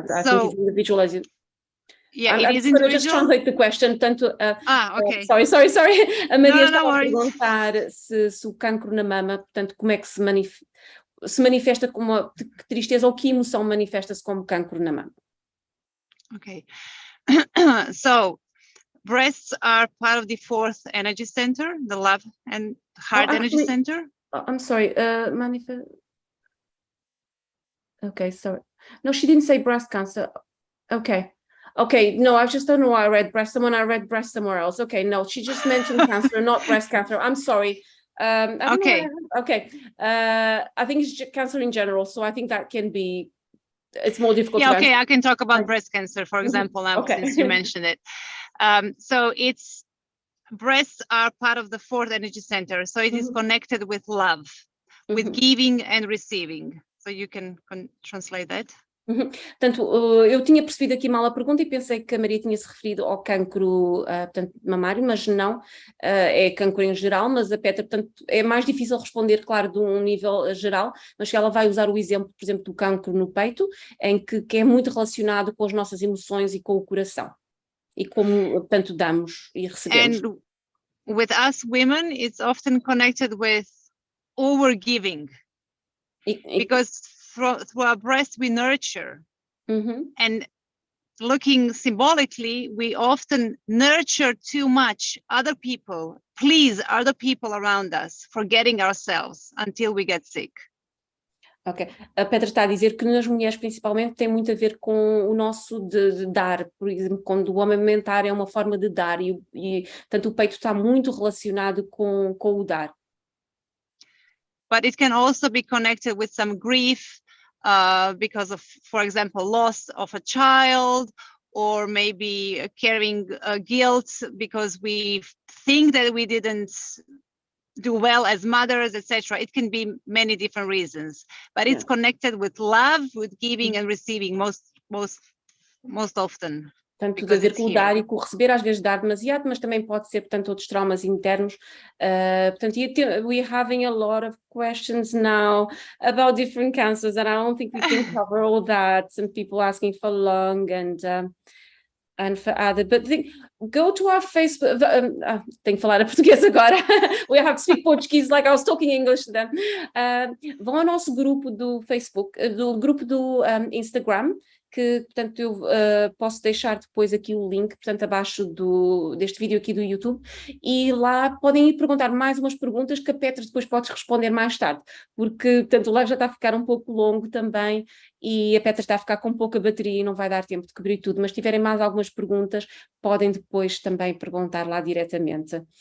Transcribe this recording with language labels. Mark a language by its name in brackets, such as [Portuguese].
[English] I think it's individual as you. Yeah, I'm just going to just translate the question. [Portuguese] Tanto, [English] okay. Sorry. A Maria [Portuguese] estava a perguntar se o cancro na mama, portanto, como é que se manifesta como que tristeza ou que emoção manifesta-se como cancro na mama? [English] Okay. So, breasts are part of the fourth energy center, the love and heart energy center. I'm sorry, Okay, sorry. No, she didn't say breast cancer. Okay, no, I just don't know why I read breast. I read breast somewhere else. Okay, no, she just mentioned cancer, not breast cancer. I'm sorry. Okay. I think it's cancer in general, so I think that can be, it's more difficult. Yeah, okay, I can talk about breast cancer, for example, since you mentioned it. So breasts are part of the fourth energy center, so it is connected with love, with giving and receiving. So you can translate that. [Portuguese] Portanto, eu tinha percebido aqui mal a pergunta e pensei que a Maria tinha se referido ao cancro portanto, mamário, mas não, é cancro em geral, mas a Petra, portanto, é mais difícil responder, claro, de um nível geral, mas ela vai usar o exemplo, por exemplo, do cancro no peito, em que é muito relacionado com as nossas emoções e com o coração, e como, portanto, damos e recebemos. [English] And with us women, it's often connected with overgiving. Because through our breast we nurture, and looking symbolically, we often nurture too much other people, please other people around us, forgetting ourselves until we get sick. [Portuguese] Ok, a Petra está a dizer que nas mulheres principalmente tem muito a ver com o nosso de dar, por exemplo, quando o amamentar é uma forma de dar e tanto o peito está muito relacionado com o dar. [English] But it can also be connected with some grief because of, for example, loss of a child, or maybe carrying guilt because we think that we didn't do well as mothers, etc. It can be many different reasons, but it's connected with love, with giving and receiving most often. [Portuguese] Portanto, tudo a ver com o dar e com o receber, às vezes dar demasiado, mas também pode ser, portanto, outros traumas internos. [English] Portanto, we're having a lot of questions now about different cancers, and I don't think we can cover all that. Some people asking for lung and for other, but go to our Facebook. [Portuguese] Tenho que falar a português agora. [English] We have to speak Portuguese like I was talking English to them. [Portuguese] Vão ao nosso grupo do Facebook, do grupo do Instagram, que, portanto, eu posso deixar depois aqui o link, portanto, abaixo deste vídeo aqui do YouTube, e lá podem ir perguntar mais umas perguntas que a Petra depois pode responder mais tarde, porque, portanto, o live já está a ficar um pouco longo também, e a Petra está a ficar com pouca bateria e não vai dar tempo de cobrir tudo, mas se tiverem mais algumas perguntas, podem depois também perguntar lá diretamente.